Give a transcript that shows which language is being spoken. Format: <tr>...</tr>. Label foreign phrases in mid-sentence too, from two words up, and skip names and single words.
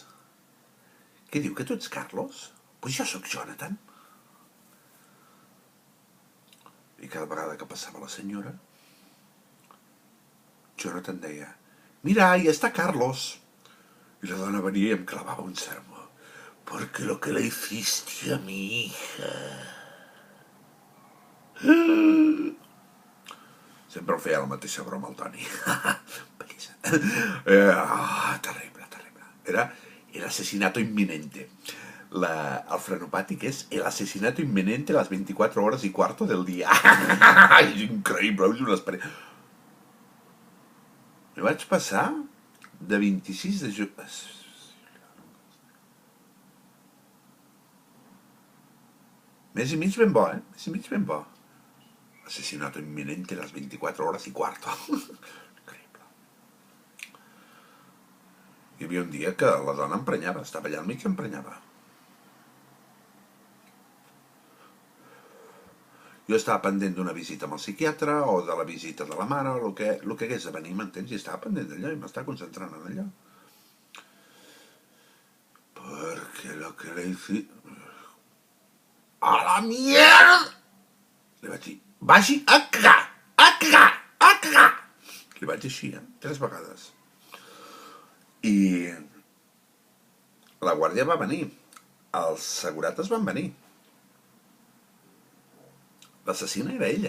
<ca>Què diu, que tu ets Carlos? Pues jo sóc Jonathan. I cada vegada que passava la senyora, Jonathan deia:</ca> <es>mira, ahí está Carlos.</es> <ca>I la dona venia i em clavava un sermó.</ca> <es>Porque lo que le hiciste a mi hija.</es> <ca>Sempre em feia la mateixa broma al Toni. Terrible.</ca> <es>Era el asesinato inminente.</es> <ca>El frenopàtic és</ca> <es>el asesinato inminente a las 24 horas y cuarto del día.</es> <ca>És increïble, és una experiència. Me vaig passar de 26 de juny. Mes i mig ben bo, ben bo.</ca> <es>Asesinato inminente a las 24 horas y cuarto.</es> <ca>Increïble. Hi havia un dia que la dona emprenyava, estava allà al mig i emprenyava. Jo estava pendent d'una visita amb el psiquiatre o de la visita de la mare o el que hagués de venir, m'entens? I estava pendent d'allò i m'estava concentrant en allò.</ca> <es>Perquè lo que le hice... A la mierda!</es> <ca>Li vaig dir: vagi a cagar! Li vaig dir així, 3 vegades. I la guàrdia va venir. Els segurates van venir. L'assassina era ella.</ca>